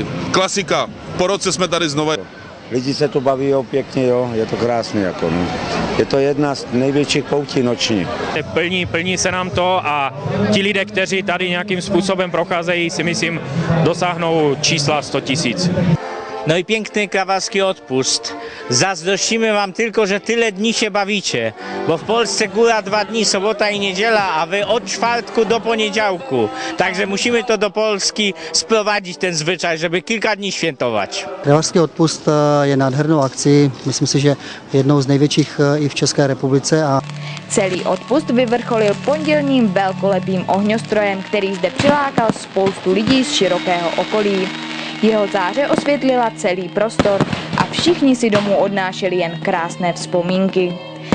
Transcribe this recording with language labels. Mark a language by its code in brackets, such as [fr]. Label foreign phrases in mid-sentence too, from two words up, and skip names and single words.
[cs] Klasika, po roce jsme tady znova. Lidi se tu baví, jo, pěkně, jo, je to krásné, jako, no. Je to jedna z největších poutí noční. Plní se nám to a ti lidé, kteří tady nějakým způsobem procházejí, si myslím, dosáhnou čísla 100 000. [pl] No i piękny kravařský odpust. Zazdrościmy wam tylko, że tyle dni się bawicie, bo w Polsce góra 2 dni, sobota i niedziela, a wy od czwartku do poniedziałku. Także musimy to do Polski sprowadzić ten zwyczaj, żeby kilka dní świętować. [cs] Kravařský odpust je nádhernou akcí, myslím si, že jednou z největších i v České republice. Celý odpust vyvrcholil pondělním velkolepým ohňostrojem, který zde přilákal spoustu lidí z širokého okolí. Jeho záře osvětlila celý prostor a všichni si domů odnášeli jen krásné vzpomínky.